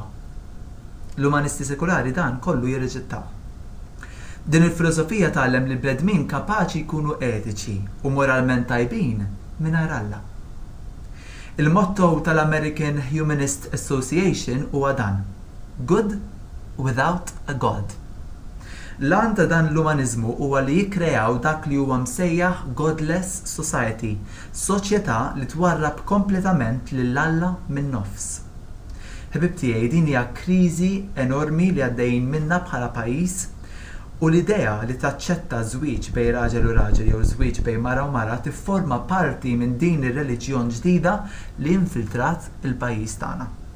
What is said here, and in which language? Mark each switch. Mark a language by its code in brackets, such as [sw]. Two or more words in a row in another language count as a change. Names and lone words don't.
[mt] L-umanisti sekolari dan kollu jirreġettaw. Din il-filosofija tgħallem li bledmin kapaċi jkunu etiċi u moralment tajbin mingħajr Alla. Il-motto tal-American Humanist Association huwa dan: [en] Good without a God. [mt] L-għan ta' dan l-umanizmu huwa li jikkreaw dak li huwa msejjaħ [en] godless society, [mt] soċjetà li twarrab kompletament lil Alla min nofs. Ħbib tiegħi, din hija kriżi enormi li għaddejjin minnha bħala pajjiż u l-idea li taċċetta żwieġ bejn raġel u raġel jew żwieġ bejn mara u mara tifforma parti minn din ir-reliġjon ġdida li infiltrat il-pajjiż tagħna.